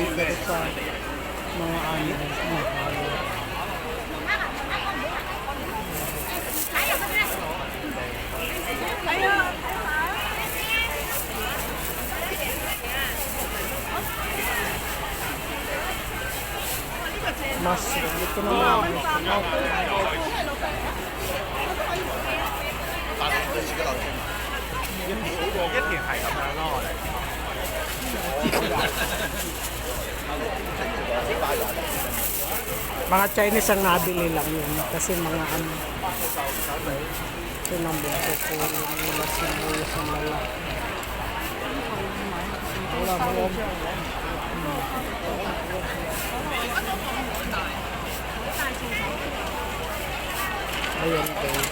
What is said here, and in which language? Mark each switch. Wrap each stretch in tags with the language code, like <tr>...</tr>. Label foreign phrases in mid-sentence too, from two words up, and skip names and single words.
<tl>Pero sa mga ano, mahal. Mushroom. Ito naman.</tl> <yue>一田係咁樣咯，我哋。</yue> <tl>Mga Chinese ang nabili lang yun. Kasi mga ano. Ito nang buko po. Wala sibuyas ang lalaki. Wala mo. Ayan guys.</tl>